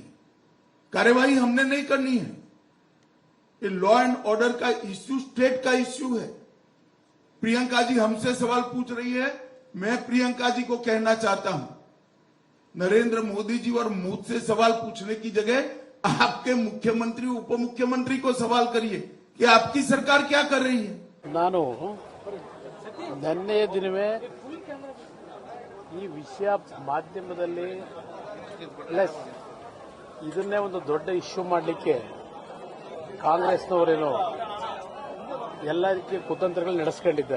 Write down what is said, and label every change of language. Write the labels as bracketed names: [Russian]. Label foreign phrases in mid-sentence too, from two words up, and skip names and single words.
[Hindi] कार्यवाही हमने नहीं करनी है। ये [English] law and order [Hindi] का इश्यू स्टेट का इश्यू है। प्रियंका जी हमसे सवाल पूछ रही है, मैं प्रियंका जी को कहना चाहता हूं, नरेंद्र मोदी जी और मुझसे सवाल पूछने की जगह आपके मुख्यमंत्री उप मुख्यमंत्री को सवाल करिए कि आपकी सरकार क्या कर रही है। [Kannada] ನಾನು ನಿನ್ನೆಯ ದಿನವೇ ಈ ವಿಷಯ ಮಾಧ್ಯಮದಲ್ಲಿ ಪ್ಲಸ್ ಇದನ್ನೇ ಒಂದು ದೊಡ್ಡ ಇಶ್ಯೂ ಮಾಡಲಿಕ್ಕೆ ಕಾಂಗ್ರೆಸ್ನವರೇನೋ ಎಲ್ಲ ರೀತಿಯ ಕುತಂತ್ರಗಳು ನಡೆಸ್ಕೊಂಡಿದ್ದಾರೆ.